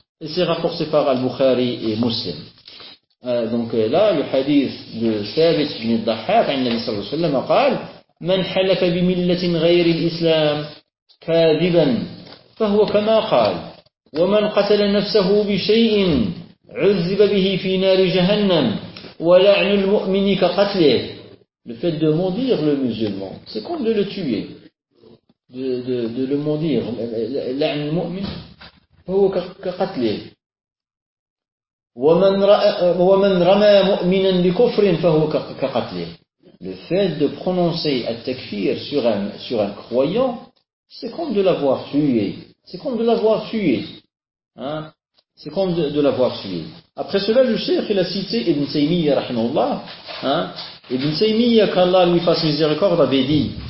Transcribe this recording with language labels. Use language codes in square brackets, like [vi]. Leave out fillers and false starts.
[fr] Et c'est rapporté par Al-Bukhari et Muslim. Donc là, le hadith de Thabit ibn al-Dahhak, an-Nabi sallallahu alayhi wa sallam, a qal, [ar] man halafa bi millatin ghayri l'islam, kadiban, fahuwa kama qal, wa man qatala nafsahu bi shay'in, عذب به في نار جهنم ولعن المؤمن كقتله. [fr] Le fait de maudire le musulman, c'est comme de le tuer, de le maudire. [ar] لعن المؤمن هو كقتله. ومن رمى مؤمنا بكفر فهو كقتله. [fr] Le fait de prononcer التكفير sur un croyant, c'est comme de l'avoir tué. C'est comme de l'avoir tué. Hein? C'est comme de l'avoir suivi. Après cela, le cheikh, il a cité Ibn Taymiyyah, rahimahullah. Hein? Ibn Taymiyyah, qu'Allah lui fasse miséricorde, avait dit,